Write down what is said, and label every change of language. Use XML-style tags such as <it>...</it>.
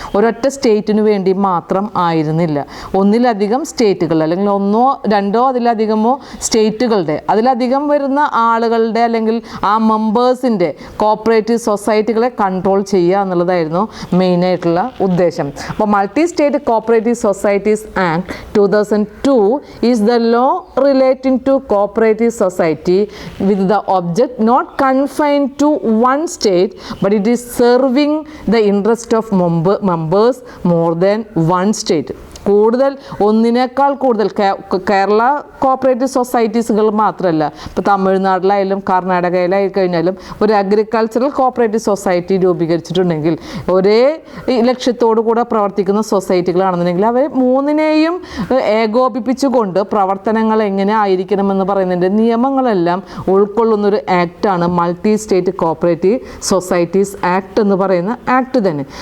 <ml>ഒരൊറ്റ സ്റ്റേറ്റിന് വേണ്ടി മാത്രം ആയിരുന്നില്ല. ഒന്നിലധികം സ്റ്റേറ്റുകൾ അല്ലെങ്കിൽ 1 2 അതിലധികമോ സ്റ്റേറ്റുകളുടെ അതിലധികം വരുന്ന ആളുകളുടെ അല്ലെങ്കിൽ ആ മെമ്പേഴ്സിൻ്റെ കോപ്പറേറ്റീവ് സൊസൈറ്റികളെ കൺട്രോൾ ചെയ്യുക എന്നുള്ളതായിരുന്നു മെയിനായിട്ടുള്ള ഉദ്ദേശം.</ml> <en>അപ്പോൾ multi state cooperative societies act 2002 is the law relating to cooperative society with the object not confined to one state, but it is serving the interest of members more than one state.</en> <ml>കൂടുതൽ ഒന്നിനേക്കാൾ കൂടുതൽ Kerala cooperative സൊസൈറ്റീസുകൾ മാത്രമല്ല, ഇപ്പോൾ തമിഴ്നാട്ടിലായാലും കർണാടകയിലായി കഴിഞ്ഞാലും ഒരു agricultural cooperative society രൂപീകരിച്ചിട്ടുണ്ടെങ്കിൽ ഒരേ ലക്ഷ്യത്തോടു കൂടെ പ്രവർത്തിക്കുന്ന സൊസൈറ്റികളാണെന്നുണ്ടെങ്കിൽ അവർ മൂന്നിനെയും ഏകോപിപ്പിച്ചുകൊണ്ട് പ്രവർത്തനങ്ങൾ എങ്ങനെ ആയിരിക്കണമെന്ന് പറയുന്നതിൻ്റെ നിയമങ്ങളെല്ലാം ഉൾക്കൊള്ളുന്നൊരു ആക്റ്റാണ് multi state cooperative societies act എന്ന് പറയുന്ന ആക്ട് തന്നെ.</ml>